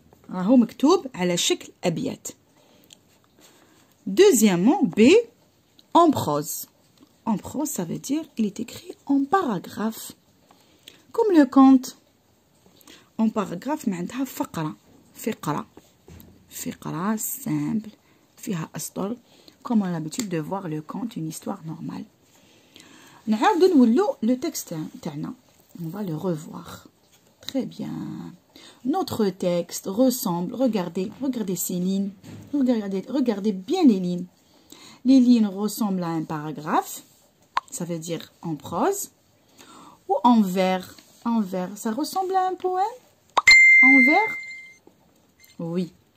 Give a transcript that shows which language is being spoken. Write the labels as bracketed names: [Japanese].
[Arabic] راهو مكتوب على شكل أبيات. [French] Deuxièmement, B, en prose. En prose, ça veut dire il est écrit en paragraphe. Comme le conte. En paragraphe, [Arabic] معناتها فقرة. فقرة. فقرة simple. فيها أسطر. [French] Comme on a l'habitude de voir le conte, une histoire normale. [Arabic] نعاودو نولو le texte تاعنا. [French] On va le revoir. Très bien. Notre texte ressemble, regardez ces lignes, regardez bien les lignes. Les lignes ressemblent à un paragraphe, ça veut dire en prose, ou en vers. En vers, ça ressemble à un poème? En vers? Oui.